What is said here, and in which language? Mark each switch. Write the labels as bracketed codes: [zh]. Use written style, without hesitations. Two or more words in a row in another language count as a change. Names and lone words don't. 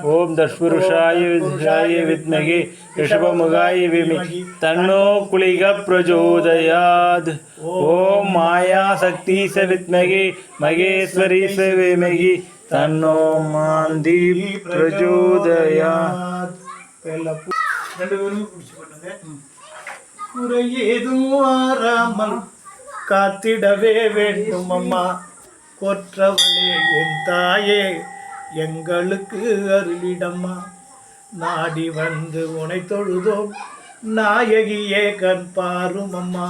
[sa] ओम दशपुरुषाय विद्महे ऋषभमुखाय धीमहि तन्नो कुलिकः प्रचोदयात्. ओम मायाशक्ति विद्महे महेश्वरी धीमहि तन्नो मान्दी प्रचोदयात्. [ta] குறையேதும் வாராமல் காத்திடவே வேண்டும் அம்மா. கொற்றவளே என் தாயே எங்களுக்கு அருளிடம்மா. நாடி வந்து உனை தொழுதோம் நாயகியே கண் பாரும் அம்மா.